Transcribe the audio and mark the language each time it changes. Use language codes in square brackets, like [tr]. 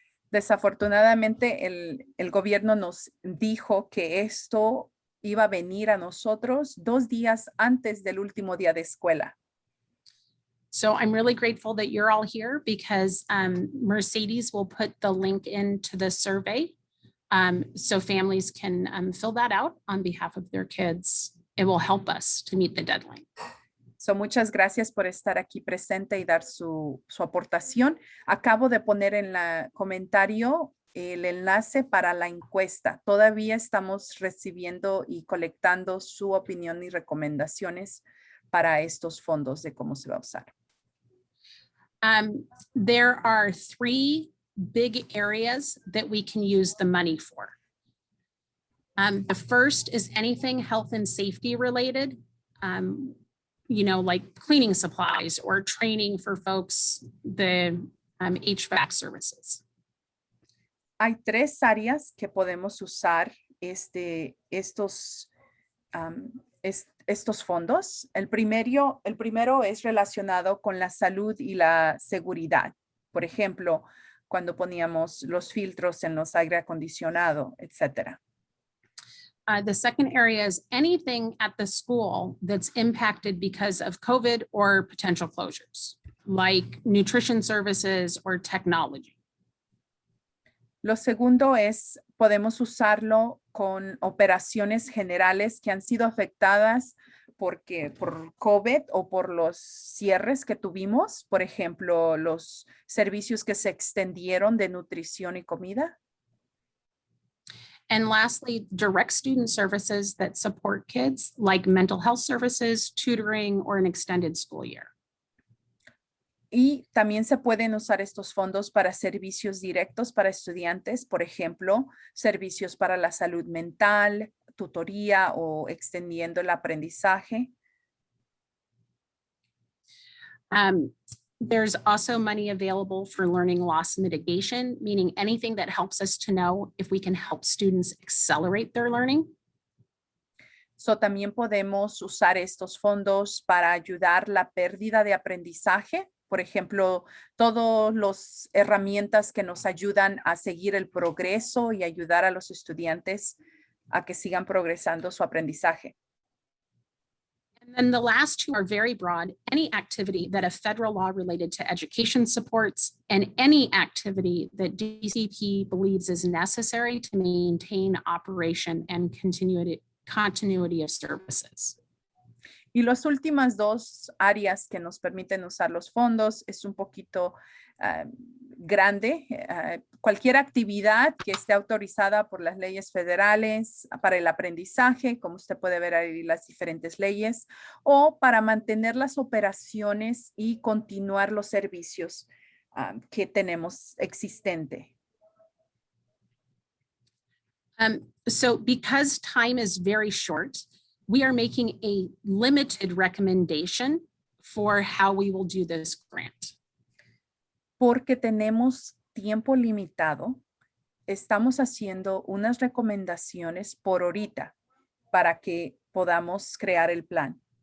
[es] Desafortunadamente, el gobierno nos dijo que esto iba a venir a nosotros 2 días antes del último día de escuela. [en] So I'm really grateful that you're all here because Mercedes will put the link into the survey so families can fill that out on behalf of their kids. It will help us to meet the deadline. [es] So, muchas gracias por estar aquí presente y dar su aportación. Acabo de poner en el comentario el enlace para la encuesta. Todavía estamos recibiendo y colectando su opinión y recomendaciones para estos fondos de cómo se va a usar. [en] There are 3 big areas that we can use the money for. The first is anything health and safety related. You know, like cleaning supplies or training for folks, the HVAC services. [es] Hay 3 áreas que podemos usar estos fondos. El primero es relacionado con la salud y la seguridad. Por ejemplo, cuando poníamos los filtros en los aire acondicionado, etcétera. [en] The second area is anything at the school that's impacted because of COVID or potential closures, like nutrition services or technology. [es] Lo segundo es, podemos usarlo con operaciones generales que han sido afectadas por COVID o por los cierres que tuvimos. Por ejemplo, los servicios que se extendieron de nutrición y comida. [en] And lastly, direct student services that support kids like mental health services, tutoring, or an extended school year. [es] Y también se pueden usar estos fondos para servicios directos para estudiantes, por ejemplo, servicios para la salud mental, tutoría o extendiendo el aprendizaje. [en] There's also money available for learning loss mitigation, meaning anything that helps us to know if we can help students accelerate their learning. [es] So, también podemos usar estos fondos para ayudar la pérdida de aprendizaje. Por ejemplo, todas las herramientas que nos ayudan a seguir el progreso y ayudar a los estudiantes a que sigan progresando su aprendizaje. [en] And then the last 2 are very broad. Any activity that a federal law related to education supports and any activity that DCP believes is necessary to maintain operation and continuity of services. [es] Y las últimas 2 áreas que nos permiten usar los fondos es un poquito grande, cualquier actividad que esté autorizada por las leyes federales para el aprendizaje, como usted puede ver ahí las diferentes leyes, o para mantener las operaciones y continuar los servicios que tenemos existente. [en] So because time is very short, we are making a limited recommendation for how we will do this grant. [es] Porque tenemos tiempo limitado, estamos haciendo unas recomendaciones por ahorita para que podamos crear el plan.